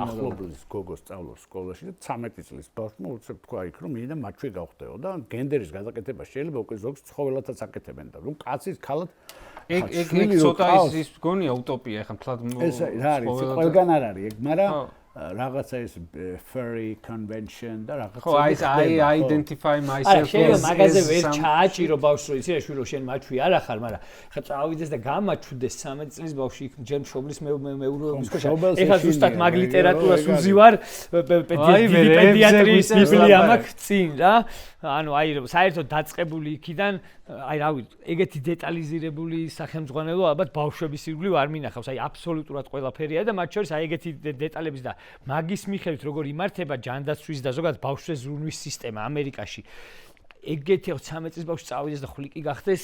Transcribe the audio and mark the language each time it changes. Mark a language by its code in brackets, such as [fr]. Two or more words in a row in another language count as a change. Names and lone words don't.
[ka] ახლობლის გოგო სწავლობს სკოლაში და 13 წლის ბავშვმა უცებ თქვა იქ რომ მინდა მაჩვი გავხდეო და გენდერის გადაკეთება შეიძლება უკვე ზოგს ცხოველათაც აკეთებენ და რომ კაცის ქალად ეგ ცოტა ის გონია утоპია ახლა თლად ეს რა არის ყველგან არ არის ეგ მაგრამ რაღაცა ის [en] furry convention [ka] და რაღაცა [en] ხო I identify myself [ka] as მაგაზე ვერ ჩააჭირო ბავშვს რომ იცი შვილო შენ მაჩვი არ ახარ მაგრამ ხა წავიდეს და გამაჩვდეს 13 წლის ბავშვი იქ ჯერ მშობლის მეურვეობის ქვეშ ეხლა ზუსტად მაგ ლიტერატურას უზივარ პედიატრის ბიბლია მაქვს წინ რა ანუ აი საერთოდ დაწყებული იქიდან აი რავი ეგეთი დეტალიზირებული სახელმძღვანელო ალბათ ბავშვების ირგვლივ არ მინახავს აი აბსოლუტურად ყველაფერია და მათ შორის აი ეგეთი დეტალების და მაგის მიხედვით როგორ იმართება ჯანდაცვის და ზოგადად ბავშვზე ზრუნვის სისტემა ამერიკაში ეგეთი 13 წლის ბავშვი წავიდეს და ხვლიკი გახდეს